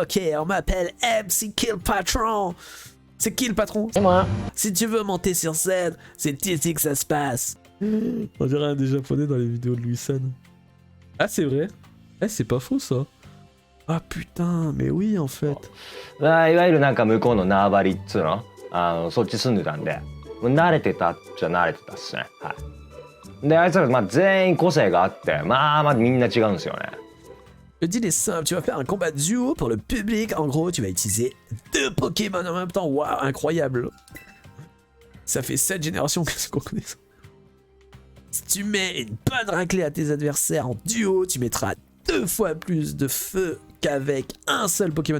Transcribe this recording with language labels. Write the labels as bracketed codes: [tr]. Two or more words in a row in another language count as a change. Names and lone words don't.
[fr] Ok, on m'appelle MC Kill Patron. C'est qui le patron? C'est moi. Si tu veux monter sur scène, c'est ici que ça se passe. On dirait un des japonais dans les vidéos de Louis-San. Ah c'est vrai? Eh c'est pas faux ça. Ah putain, mais oui en fait. [ja] いわゆるなんか向こうの縄張りっつうのそっち住んでたんでもう慣れてたっちゃ慣れてたっすねはいであいつらまあ全員個性があってまあみんな違うんですよね [fr] Le deal est simple, tu vas faire un combat duo pour le public. En gros, tu vas utiliser 2 Pokémon en même temps. Waouh, incroyable. Ça fait 7 générations qu'on connaît ça. Si tu mets une bonne raclée à tes adversaires en duo, tu mettras 2 fois plus de feu qu'avec un seul Pokémon.